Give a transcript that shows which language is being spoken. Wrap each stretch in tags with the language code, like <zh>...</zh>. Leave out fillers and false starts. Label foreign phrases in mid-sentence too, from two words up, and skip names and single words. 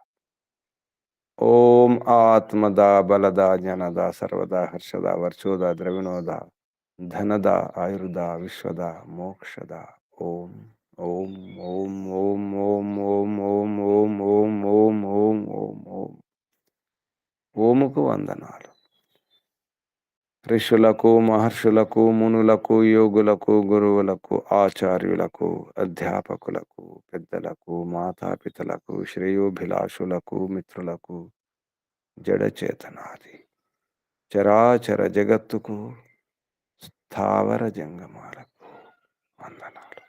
<sa>ओम आत्मदा बलदा जनदा सर्वदा हर्षदा वर्चोदा द्रविणोदा धनदा आयुर्दा विश्वदा मोक्षदा ओम ओम ओम ओम ओम ओम ओम ओम ओम ओम ओम ओम ओम</sa> <te>ఓముకు వందనాలు ఋషులకు మహర్షులకు మునులకు యోగులకు గురువులకు ఆచార్యులకు అధ్యాపకులకు పెద్దలకు మాతాపితలకు శ్రేయోభిలాషులకు మిత్రులకు జడచేతనాది చరాచర జగత్తుకు స్థావర జంగమాలకు వందనాలు.</te>